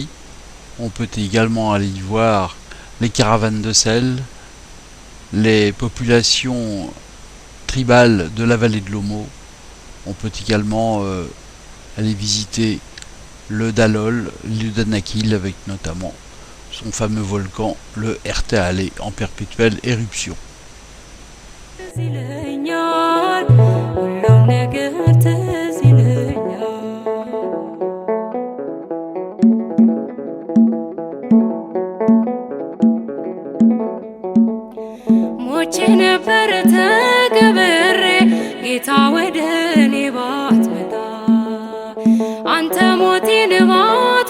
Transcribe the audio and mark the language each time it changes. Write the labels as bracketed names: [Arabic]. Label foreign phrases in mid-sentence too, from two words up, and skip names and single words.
[French] On peut également aller y voir les caravanes de sel, les populations tribales de la vallée de l'Omo. On peut également aller visiter le Dalol, l'île d'Anakil, avec notamment son fameux volcan, le Ertaale, en perpétuelle éruption. [Amharic] ሞቼ ነበር ተቀብሬ ጌታ ወደ እኔ ባትመጣ አንተ ሞቴን